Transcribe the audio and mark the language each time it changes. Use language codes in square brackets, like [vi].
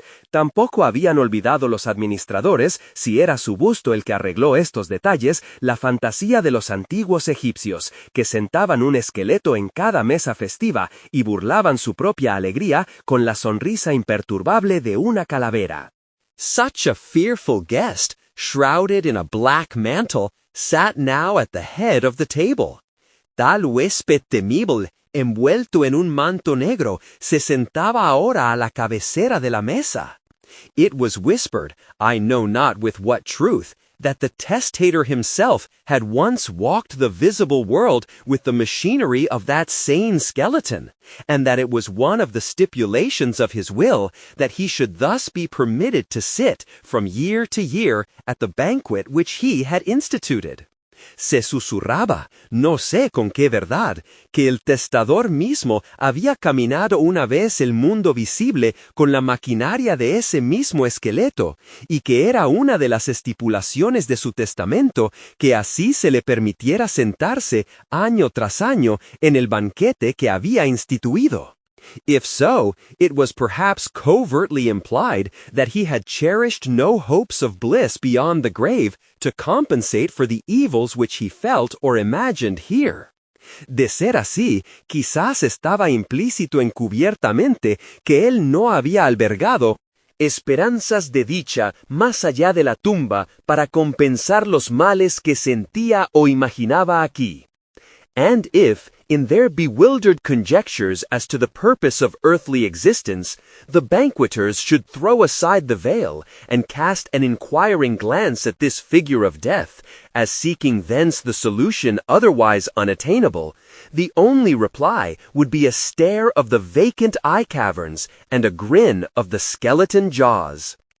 [es] Tampoco habían olvidado los administradores, si era su busto el que arregló estos detalles, la fantasía de los antiguos egipcios, que sentaban un esqueleto en cada mesa festiva y burlaban su propia alegría con la sonrisa imperturbable de una calavera. [en] Such a fearful guest, shrouded in a black mantle, sat now at the head of the table. [es] Tal huésped temible, envuelto en un manto negro, se sentaba ahora a la cabecera de la mesa. [en] It was whispered, I know not with what truth, that the testator himself had once walked the visible world with the machinery of that sane skeleton, and that it was one of the stipulations of his will that he should thus be permitted to sit from year to year at the banquet which he had instituted. [es] Se susurraba, no sé con qué verdad, que el testador mismo había caminado una vez el mundo visible con la maquinaria de ese mismo esqueleto, y que era una de las estipulaciones de su testamento que así se le permitiera sentarse año tras año en el banquete que había instituido. [en] If so, it was perhaps covertly implied that he had cherished no hopes of bliss beyond the grave to compensate for the evils which he felt or imagined here. [es] De ser así, quizás estaba implícito encubiertamente que él no había albergado esperanzas de dicha más allá de la tumba para compensar los males que sentía o imaginaba aquí. [en] And if, in their bewildered conjectures as to the purpose of earthly existence, the banqueters should throw aside the veil, and cast an inquiring glance at this figure of death, as seeking thence the solution otherwise unattainable, the only reply would be a stare of the vacant eye caverns, and a grin of the skeleton jaws.